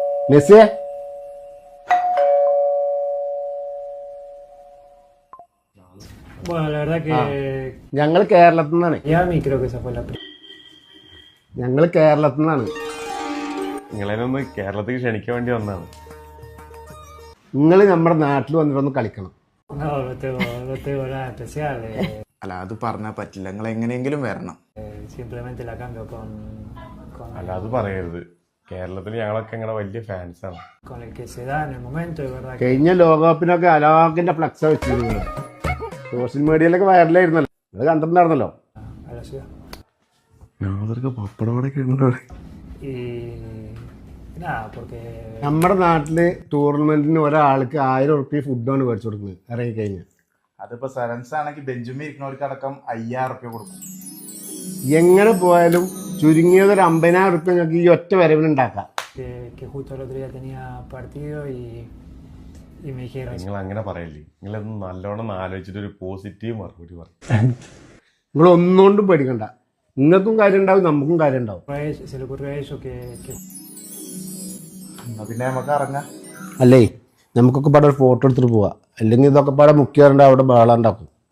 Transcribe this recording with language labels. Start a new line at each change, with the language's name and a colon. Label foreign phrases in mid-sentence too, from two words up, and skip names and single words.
Malayalam: മെസ്സിയെ
Spanish: Bueno, la verdad que
Malayalam: ഞങ്ങൾ കേരളത്തിൽ നിന്നാണ്.
Spanish: ya a mí creo que esa fue la primera.
Malayalam: ഞങ്ങൾ കേരളത്തിൽ നിന്നാണ്. നിങ്ങളെയൊന്ന് കേരളത്തിൽ ക്ഷണിക്കാൻ വേണ്ടി വന്നതാണ്. നിങ്ങൾ നമ്മുടെ നാട്ടിൽ വന്നിട്ടൊന്ന് കളിക്കണം.
Spanish: No, no tengo nada especial.
Malayalam: അല്ല അത് പറഞ്ഞാൽ പറ്റില്ല, നിങ്ങൾ എങ്ങനെയെങ്കിലും വരണം.
Spanish: Simplemente la cambio
Malayalam: അല്ല അത് പറയരുത്. കേരളത്തിൽ ഞങ്ങളൊക്കെ നിങ്ങളുടെ വലിയ ഫാൻസാണ്.
Spanish: con el que se da en el momento, de verdad.
Malayalam: കഴിഞ്ഞ ലോകകപ്പിനൊക്കെ അലാഖിന്റെ ഫ്ലക്സ് വെച്ചിരുന്നത്
English: social media
Malayalam: വൈറലായിരുന്നല്ലോ, അത് കണ്ടിട്ടുണ്ടായിരുന്നല്ലോ.
Spanish: A la ciudad.
Malayalam: പപ്പടവടൊക്കെ ഉണ്ടോ?
Spanish: Y nada, porque
Malayalam: നമ്മുടെ നാട്ടില് ടൂർണമെന്റിന് ഒരാൾക്ക് 1000 ഉറുപ്പിക ഫുഡാണ് മേടിച്ചു കൊടുക്കുന്നത് ഇറങ്ങിക്കഴിഞ്ഞാൽ. അതിപ്പോ സെവൻസ് ആണെങ്കിൽ ബെഞ്ചുമേ ഇരിക്കുന്നവർക്ക് അടക്കം 5000 റുപ്യ കൊടുക്കും. എങ്ങനെ പോയാലും ചുരുങ്ങിയത് ഒരു 50,000 ഉറുപ്പിക നിങ്ങൾക്ക് ഈ ഒറ്റ വരവിന് ഉണ്ടാക്കാം.
Spanish: que justo el otro día tenía partido y me dijeron,
Malayalam: നിങ്ങൾ അങ്ങനെ പറയല്ലേ. നിങ്ങളൊന്ന് നല്ലോണം ആലോചിച്ചിട്ട് ഒരു പോസിറ്റീവ് മറുപടി പറയും. നിങ്ങൾ ഒന്നുകൊണ്ടും പേടിക്കണ്ട. നിങ്ങൾക്കും കാര്യം ഉണ്ടാവും, നമുക്കും കാര്യം ഉണ്ടാവും.
Spanish: se le ocurrió a ellos que
Malayalam: എന്നാ പിന്നെ നമുക്ക് ഇറങ്ങാം. അല്ലേ, നമുക്കൊക്കെ പാടെ ഒരു ഫോട്ടോ എടുത്തിട്ട് പോവാം. അല്ലെങ്കിൽ ഇതൊക്കെ പാടെ മുഖ്യമാരുടെ അവിടെ ബഹളം ഉണ്ടാക്കും.